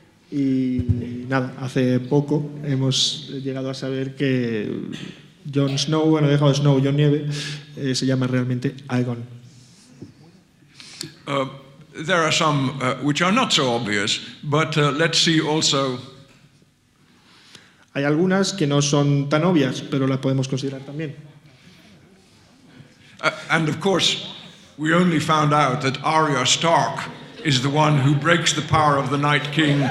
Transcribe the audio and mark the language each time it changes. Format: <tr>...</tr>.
<es>Y nada, hace poco hemos llegado a saber que Jon Snow, dejado Snow, Jon Nieve, se llama realmente Aegon.</es> <en>There are some which are not so obvious, but let's see also.</en> <es>Hay algunas que no son tan obvias, pero las podemos considerar también.</es> <en>And of course, we only found out that Arya Stark is the one who breaks the power of the Night King.</en>